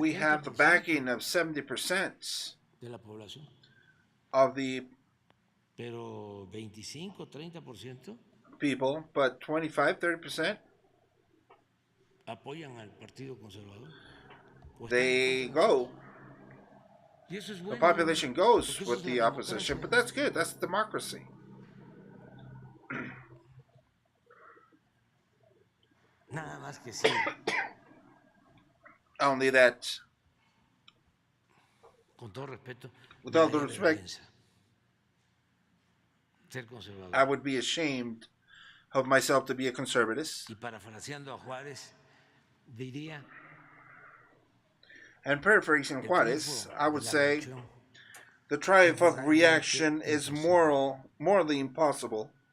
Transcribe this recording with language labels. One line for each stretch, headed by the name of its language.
English: We have the backing of 70%
Spanish: de la población.
English: Of the
Spanish: pero 25-30%
English: people, but 25-30%
Spanish: apoyan al Partido Conservador.
English: They go.
Spanish: Y eso es bueno,
English: the population goes with the opposition, but that's good. That's democracy.
Spanish: Nada más que sí.
English: Only that.
Spanish: Con todo respeto.
English: With all due respect,
Spanish: ser conservador.
English: I would be ashamed of myself to be a conservative.
Spanish: Y parafraseando a Juárez, diría.
English: And paraphrasing Juárez, I would say, the triumph of reaction is morally impossible.